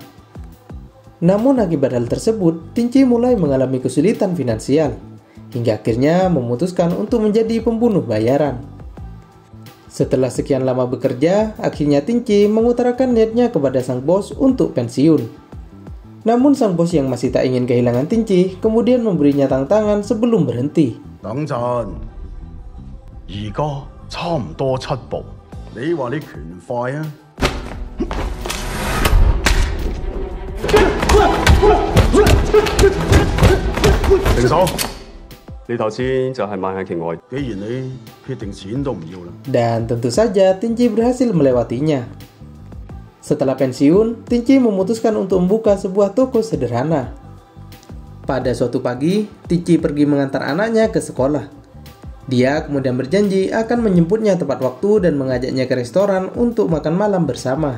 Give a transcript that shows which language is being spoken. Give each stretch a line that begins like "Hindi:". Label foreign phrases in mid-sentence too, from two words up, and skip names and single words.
Indonesian: Namun akibat hal tersebut, Tingqi mulai mengalami kesulitan finansial, hingga akhirnya memutuskan untuk menjadi pembunuh bayaran. Setelah sekian lama bekerja, akhirnya Tingqi mengutarakan niatnya kepada sang bos untuk pensiun. Namun sang bos yang masih tak ingin kehilangan Tingqi, kemudian memberinya tantangan sebelum berhenti.
Cantonese: 等陣，而家差唔多7步，你話你拳快啊？停手！你頭先就係萬向拳外。既然你決定錢都唔要啦，
Indonesian: Dan tentu saja Tingqi berhasil melewatinya. Setelah pensiun, Tingqi memutuskan untuk membuka sebuah toko sederhana. Pada suatu pagi, Tingqi pergi mengantar anaknya ke sekolah. Dia kemudian berjanji akan menjemputnya tepat waktu dan mengajaknya ke restoran untuk makan malam bersama.